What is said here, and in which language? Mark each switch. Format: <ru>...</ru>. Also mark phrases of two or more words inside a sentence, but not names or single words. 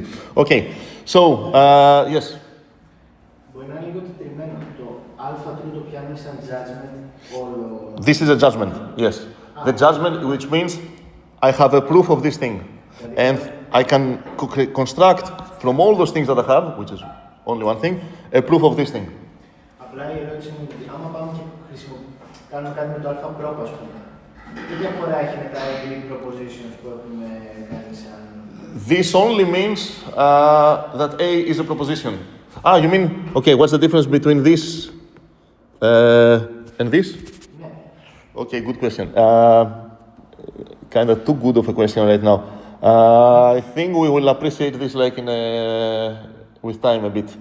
<en>Okay, so yes. This is a judgment, yes. The judgment, which means I have a proof of this thing. And I can construct from all those things that I have, which is only one thing, a proof of this thing.</en> <el>Απλά η ερώτηση μου είναι ότι άμα πάμε και κάνουμε κάτι με το αλφα πρόπ, ας πούμε, τι διαφορά έχει με τα</el> <en>Greek propositions</en> <el>που έχουμε κάνει σαν...</el> <en>This only means that A is a proposition. You mean, okay, what's the difference between this and this? Yeah. Okay, good question. Kind of too good of a question right now. I think we will appreciate this like with time a bit.</en>